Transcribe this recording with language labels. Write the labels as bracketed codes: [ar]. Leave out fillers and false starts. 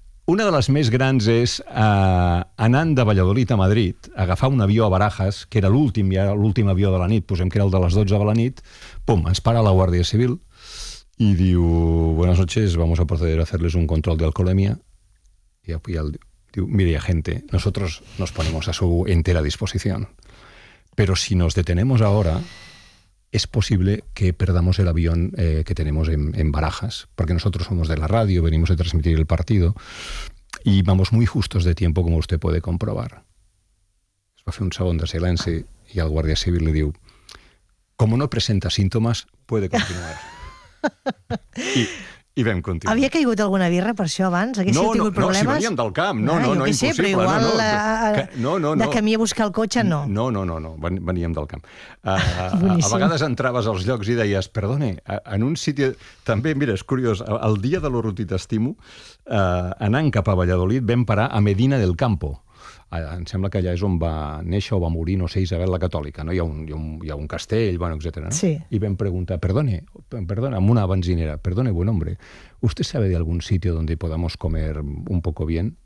[ca] Una de les més grans és anant de Valladolid a Madrid, agafar un avió a Barajas, que era l'últim, ja l'últim avió de la nit, posem que era el de les 12 de la nit, pum, ens para la Guàrdia Civil i diu, [es] buenas noches, vamos a proceder a hacerles un control de alcoholemia. [ca] I el diu, [es] mire, agente, nosotros nos ponemos a su entera disposición, pero si nos detenemos ahora... es posible que perdamos el avión que tenemos en Barajas, porque nosotros somos de la radio, venimos a transmitir el partido, y vamos muy justos de tiempo, como usted puede comprobar. [ca] Es va fer un segon de silenci i el guàrdia civil li diu, [es] como no presenta símptomes, puede continuar. [ca] I vam continuar. Havia caigut alguna birra per això abans? No, tingut no, problemes? No, si veníem del camp. No, no, no, impossible. Sé, però igual no. De camí a buscar el cotxe, no. No, no, no, no, veníem del camp. A vegades entraves als llocs i deies, [es] perdone, en un sitio... [ca] També, mira, és curiós, el dia de l'Urruti t'estimo, anant cap a Valladolid, vam parar a Medina del Campo. Em sembla que allà és on va néixer o va morir, no sé, Isabel la Catòlica, no? Hi ha un castell, bueno, etcètera, no? Sí. I vam preguntar, perdone, amb una benzinera, [es] perdone, buen hombre, ¿usted sabe de algún sitio donde podamos comer un poco bien?